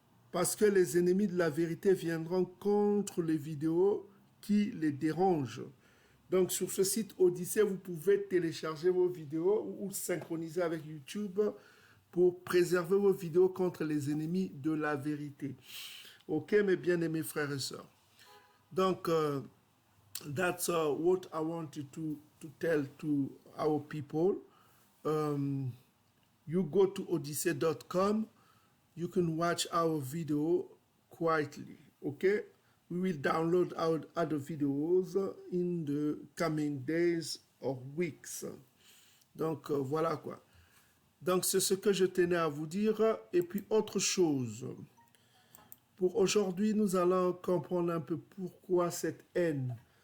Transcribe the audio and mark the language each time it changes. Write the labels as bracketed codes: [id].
[fr] Parce que les ennemis de la vérité viendront contre les vidéos qui les dérangent. Donc sur ce site Odyssée, vous pouvez télécharger vos vidéos ou synchroniser avec YouTube pour préserver vos vidéos contre les ennemis de la vérité. Ok, mes bien-aimés frères et sœurs. [en] Donc, that's what I wanted to tell to our people. You go to odyssey.com. You can watch our video quietly. Okay? We will download our other videos in the coming days or weeks. [fr] Donc, voilà quoi. Donc, c'est ce que je tenais à vous dire. Et puis, autre chose. Pour aujourd'hui, nous allons comprendre un peu pourquoi cette haine.